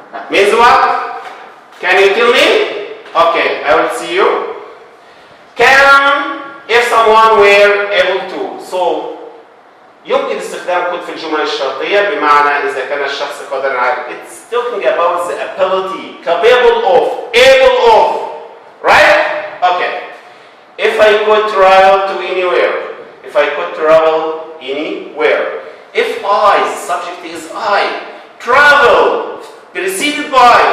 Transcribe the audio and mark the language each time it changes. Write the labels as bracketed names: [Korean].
[English] Means what? Can you tell me? Okay, I will see you. Can if someone were able to. [Arabic] So يمكن استخدام could في الجمل الشرطية بمعنى إذا كان الشخص قادر على. [English] It's talking about the ability, capable of, able of. Right? Okay. If I could travel to anywhere. If I could travel anywhere. If I, subject is I. Travel preceded by.